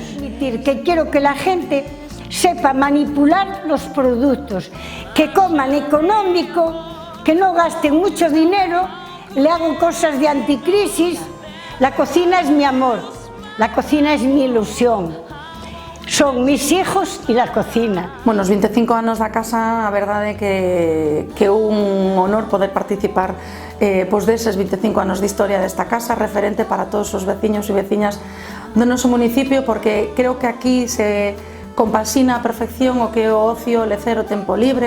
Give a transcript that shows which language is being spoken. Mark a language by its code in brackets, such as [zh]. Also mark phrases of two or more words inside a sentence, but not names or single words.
[es] Que quiero que la gente sepa manipular los productos, que coman económico, que no gasten mucho dinero, le hago cosas de anticrisis. La cocina es mi amor, la cocina es mi ilusión, son mis hijos y la cocina. Bueno, [gl] os 25 anos da casa, a verdade é que é un honor poder participar pois deses 25 anos de historia desta casa, referente para todos os veciños e veciñas do noso municipio, porque creo que aquí se compasina a perfección o que é o ocio, o lecer, o tempo libre.